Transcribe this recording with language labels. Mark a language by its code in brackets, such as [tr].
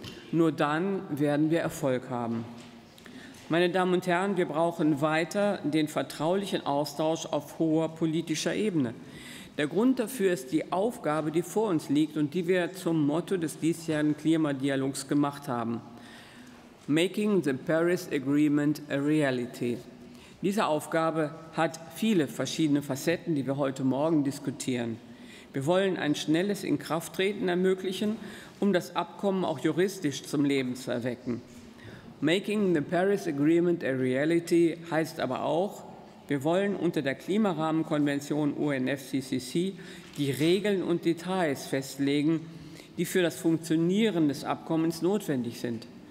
[de] Nur dann werden wir Erfolg haben. Meine Damen und Herren, wir brauchen weiter den vertraulichen Austausch auf hoher politischer Ebene. Der Grund dafür ist die Aufgabe, die vor uns liegt und die wir zum Motto des diesjährigen Klimadialogs gemacht haben. [en] Making the Paris Agreement a Reality. [de] Diese Aufgabe hat viele verschiedene Facetten, die wir heute Morgen diskutieren. Wir wollen ein schnelles Inkrafttreten ermöglichen, um das Abkommen auch juristisch zum Leben zu erwecken. Making the Paris Agreement a Reality heißt aber auch, wir wollen unter der Klimarahmenkonvention UNFCCC die Regeln und Details festlegen, die für das Funktionieren des Abkommens notwendig sind.